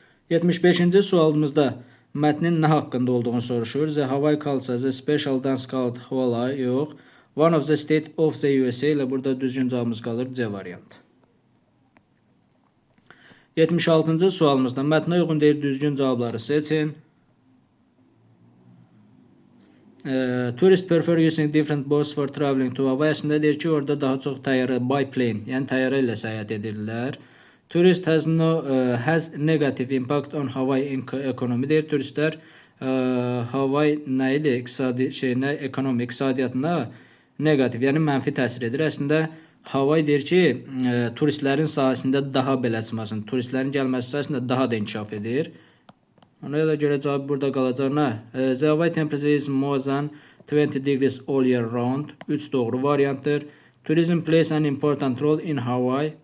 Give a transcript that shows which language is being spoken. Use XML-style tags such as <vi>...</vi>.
<az>75-ci sualımızda mətnin nə haqqında olduğunu soruşur.</az> <en>The Hawaii culture, the special dance called hula,</en> <az>yox.</az> <en>One of the state of the USA</en> <az>ilə burada düzgün cavabımız qalır C variantı. 76-cı sualımızda mətnə uyğun deyir düzgün cavabları seçin.</az> <en>Tourists prefer using different boats for traveling to Hawaii.</en> <az>Əslində deyir ki, orada daha çox təyyarə</az> <en>by plane,</en> <az>yəni təyyarə ilə səyahət edirlər.</az> <en>Tourist has negative impact on Hawaii economy</en> <az>deyir. Turistlər Hawaii nə idi? Ekonomi, iqtisadiyyatına negativ, yəni mənfi təsir edir. Əslində Hawaii deyir ki, turistlərin sahəsində daha belə çıxmasın, turistlərin gəlməsi sahəsində daha da inkişaf edir. Ona görə cavab burada qalacaq nə?</az> <en>The Hawaii temperature is more than 20 degrees all year round.</en> <az>3 doğru variantdır.</az> <en>Tourism plays an important role in Hawaii.</en>